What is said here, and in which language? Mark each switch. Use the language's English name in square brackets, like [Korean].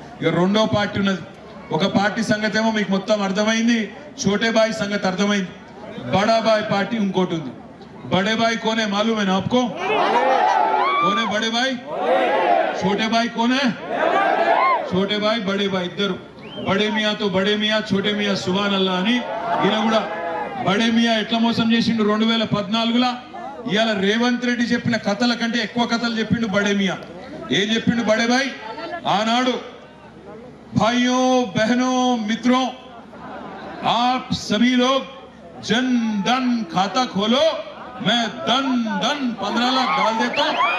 [Telugu] ఇక రెండో పార్టీ ఉన్నది. ఒక పార్టీ సంగతి ఏమో మీకు మొత్తం అర్థమైంది, చోటేబాయి సంగతి అర్థమైంది. బడాబాయ్ పార్టీ ఇంకోటి ఉంది. [Hindi] बड़े भाई कौन है मालूम है ना आपको? कौन है बड़े भाई? छोटे भाई कौन है? छोटे भाई बड़े भाई इधर. बड़े मियाँ तो बड़े मियाँ, छोटे मियाँ सुभान अल्लाह [Telugu] అని ఈయన కూడా బడే మియా ఎట్లా మోసం చేసిండు 2014లా. ఇవాళ రేవంత్ రెడ్డి చెప్పిన కథల కంటే ఎక్కువ కథలు చెప్పిండు బడే మియా. ఏం చెప్పిండు బడే భాయ్? [Hindi] ఆనాడు भाइयों बहनों मित्रों आप सभी लोग जन धन खाता खोलो, मैं धन 15 लाख डाल देता हूं.